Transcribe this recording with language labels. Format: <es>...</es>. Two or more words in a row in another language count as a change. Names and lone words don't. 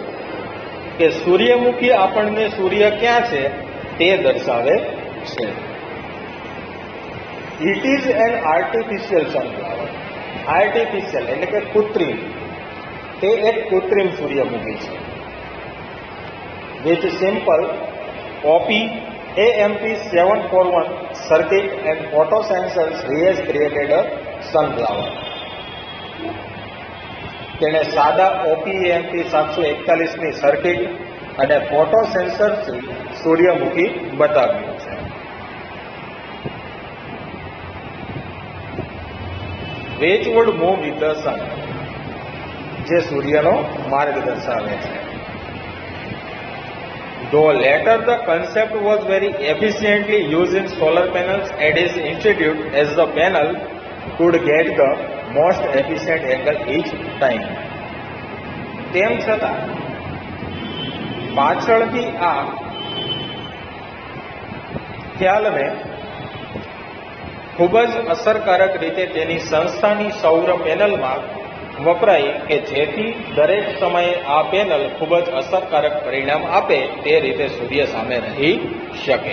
<gu>કે સૂર્યમુખી આપણને સૂર્ય ક્યાં છે તે દર્શાવે છે.</gu> <en>It is an artificial sunflower.</en> <gu>આર્ટિફિશિયલ એટલે કે કૃત્રિમ. તે એક કૃત્રિમ સૂર્યમુખી છે.</gu> <en>with simple OP AMP741 circuit and photosensors, he has created a sunflower.</en> <gu>તેણે સાદા OP AMP 741ની સર્કિટ અને</gu> <en>photo sensorથી</en> <gu>સૂર્યમુખી બતાવ્યું છે.</gu> <en>which would move with the sun,</en> <gu>જે સૂર્યનો માર્ગ દર્શાવે છે.</gu> <en>Though later the concept was very efficiently used in solar panels at its institute, as the panel could get the most efficient angle each time.</en> <gu>તેમ છતાં પાછળથી આ ખ્યાલને ખૂબ જ અસરકારક રીતે તેની સંસ્થાની સૌર પેનલમાં વપરાય કે જેથી દરેક સમયે આ પેનલ ખૂબ જ અસરકારક પરિણામ આપે તે રીતે સૂર્ય સામે રહી શકે.</gu>